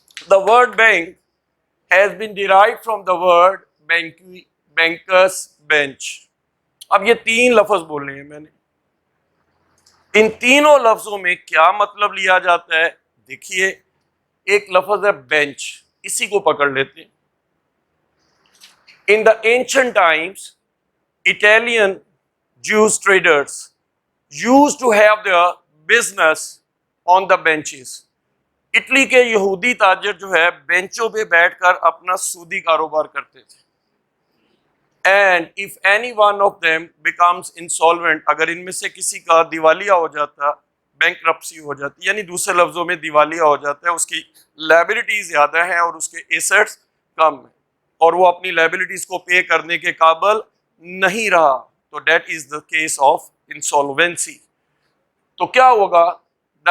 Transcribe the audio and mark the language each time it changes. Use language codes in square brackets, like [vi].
[en] The word bank has been derived from the word bankers bench. [hi] अब ये 3 लफ्ज बोले हैं मैंने। इन तीनों लफ्जों में क्या मतलब लिया जाता है? देखिए, एक लफ्ज है बेंच, इसी को पकड़ लेते हैं। [en] In the ancient times, Italian Jewish traders used to have their business on the benches. [hi] Italy के यहूदी ताजर जो है बेंचों पे बैठकर अपना सूदी कारोबार करते थे। [en] And if any one of them becomes insolvent, [hi] अगर इनमें से किसी का दिवालिया हो जाता, बैंकरप्सी हो जाती, यानी दूसरे लफ्जों में दिवालिया हो जाता है, उसकी लायबिलिटीज ज़्यादा है और उसके एसेट्स कम है और वो अपनी लायबिलिटीज को पे करने के काबिल नहीं रहा, तो [en] That is the case of insolvency. [hi] तो क्या होगा? द